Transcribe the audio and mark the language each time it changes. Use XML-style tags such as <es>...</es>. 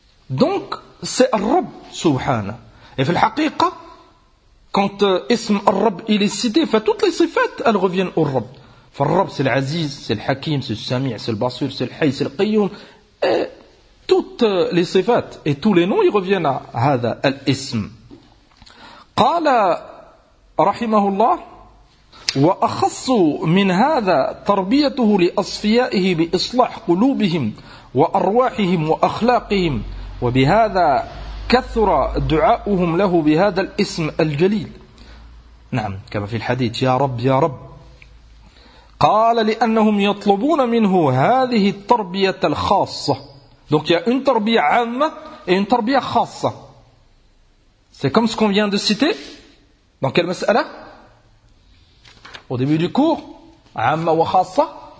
<fr>Donc, c'est al-Rabb subhanahu. Et fait le haqiqa, quand ism al-Rabb, il est cité, enfin, toutes les sifat, elles reviennent au Rabb. Enfin, al-Rabb, c'est l'aziz, c'est l'hakim, c'est le sami', c'est le basir, c'est le hay, c'est le qayyum. Et toutes les sifat et tous les noms, ils reviennent à</fr> <ar>hada al-ism. Qala rahimahullah, وأخص من هذا تربيته لأصفيائه بإصلاح قلوبهم وأرواحهم وأخلاقهم وبهذا كثر دعاؤهم له بهذا الاسم الجليل. نعم كما في الحديث يا رب يا رب. قال لأنهم يطلبون منه هذه التربية الخاصة.</ar> <fr>Donc il y a une tarbiya amma et une tarbiya khassa. C'est comme ce qu'on vient de citer. Dans quelle mas'ala? Au début du cours, amma wa khassa.</fr>